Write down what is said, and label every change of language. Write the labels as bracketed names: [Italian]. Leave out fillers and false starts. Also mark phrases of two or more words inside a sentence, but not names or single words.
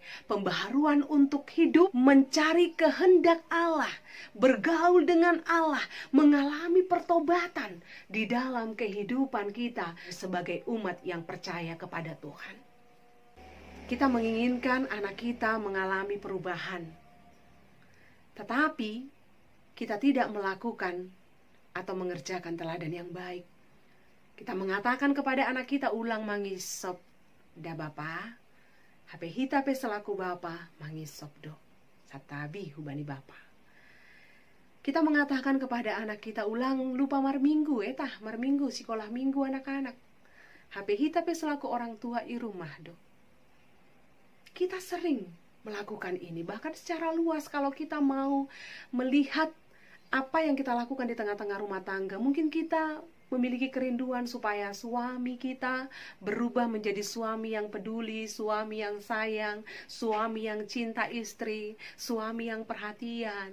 [Indonesian] Pembaharuan untuk hidup, mencari kehendak Allah, bergaul dengan Allah, mengalami pertobatan di dalam kehidupan kita sebagai umat yang percaya kepada Tuhan. Kita menginginkan anak kita mengalami perubahan, tetapi kita tidak melakukan atau mengerjakan teladan yang baik. Kita mengatakan kepada anak kita, [Batak Simalungun] ulang mangisop da bapa, hape hitape selaku bapa mangisop do, satabi hubani bapa. [Indonesian] Kita mengatakan kepada anak kita, [Batak Simalungun] ulang lupa marminggu, marminggu, [Indonesian] sekolah minggu anak-anak. [Batak Simalungun] Hape hitape [Indonesian] selaku orang tua [Batak Simalungun] i rumah do. [Indonesian] Kita sering melakukan ini, bahkan secara luas kalau kita mau melihat apa yang kita lakukan di tengah-tengah rumah tangga. Mungkin kita memiliki kerinduan supaya suami kita berubah menjadi suami yang peduli, suami yang sayang, suami yang cinta istri, suami yang perhatian.